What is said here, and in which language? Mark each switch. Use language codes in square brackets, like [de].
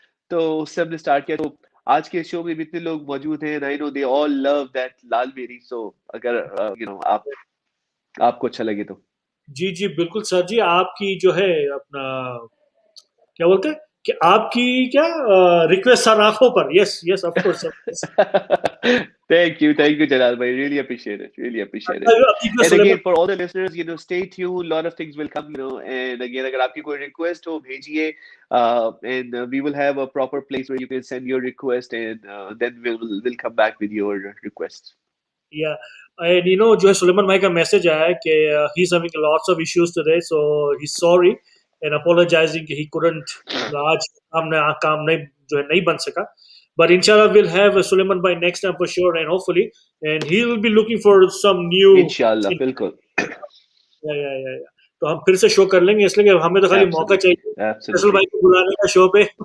[hi] तो उससे हमने स्टार्ट किया. तो आज के शो में भी इतने लोग मौजूद हैं, [en] I know they all love that [hi] लाल मेरी. सो अगर आपको अच्छा लगे तो. जी बिल्कुल सर जी. आपकी जो है अपना क्या बोलते हैं कि आपकी क्या रिक्वेस्ट सर आंखों पर. [en] Yes of course. Thank you Jalal bhai, really appreciate it. And again for all the listeners, stay tuned, lot of things will come, and again [hi] अगर आपकी कोई request हो भेजिए, [en] and we will have a proper place where you can send your request, and then we'll come back with your requests. Yeah, and [hi] जो है सुलेमान भाई का message आया है कि [en] he's having lots of issues today, so he's sorry and apologizing he couldn't [hi] आज काम नहीं जो है नहीं बन सका. [en] But inshallah we'll have Suleman by next time for sure, and hopefully, and he will be looking for some new. [hi] Inshallah, बिल्कुल. [en] Yeah. [hi] तो हम फिर से शो कर लेंगे, इसलिए कि हमें तो खाली मौका चाहिए फैसल भाई को बुलाने का शो पे.